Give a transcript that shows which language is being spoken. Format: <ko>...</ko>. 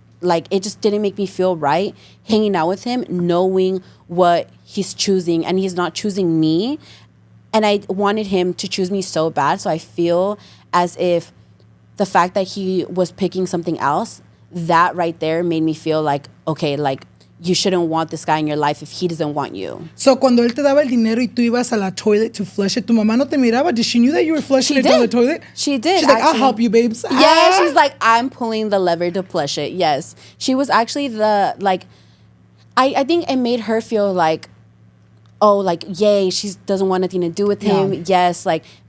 <en>Like, it just didn't make me feel right hanging out with him, knowing what he's choosing, and he's not choosing me. And I wanted him to choose me so bad. So I feel as if the fact that he was picking something else, that right there made me feel like, okay, like, you shouldn't want this guy in your life if he doesn't want you.</en> <es>So cuando él te daba el dinero y tú ibas a la toilet</es> <en>to flush it,</en> <es>tu mamá no te miraba?</es> <en>Did she knew that you were flushing it down the toilet? She did. She's like, I'll help you, babes. Yeah, she's like, I'm pulling the lever to flush it. Yes. She was actually the, like, I think it made her feel like, oh, like, yay, she doesn't want nothing to do with him. Yes, like,</en>